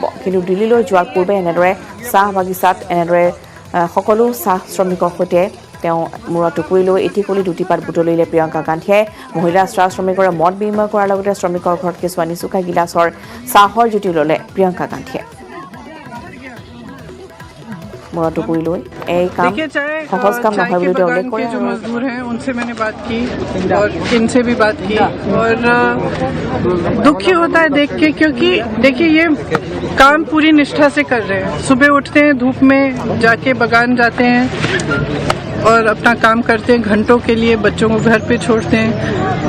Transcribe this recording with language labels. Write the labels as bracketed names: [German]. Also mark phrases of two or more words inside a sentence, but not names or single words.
[Assamese] কিন্তু দিল্লীলৈ যোৱাৰ পূৰ্বে এনেদৰে চাহ বাগিচাত এনেদৰে সকলো চাহ শ্ৰমিকৰ সৈতে তেওঁ মূৰত টুকুৰি লৈ এটি কলি দুটি পাত বুটলিলে প্ৰিয়ংকা গান্ধীয়ে। মহিলা চাহ শ্ৰমিকৰে মত বিনিময় কৰাৰ লগতে শ্ৰমিকৰ ঘৰত কেঁচুৱা নিচুকাই গিলাচৰ চাহৰ জুতি ল'লে প্ৰিয়ংকা গান্ধীয়ে। মূৰা টুকুৰি লৈ সহজ কাম ন হয় বুলি উল্লেখ কৰে। [Hindi] जो मजदूर हैं उनसे मैंने बात की और इनसे भी बात की और दुखी होता है देख के, क्योंकि देखिए ये काम पूरी निष्ठा से कर रहे हैं। सुबह उठते हैं, धूप में जाके बगान जाते हैं और अपना काम करते हैं, घंटों के लिए बच्चों को घर पे छोड़ते हैं।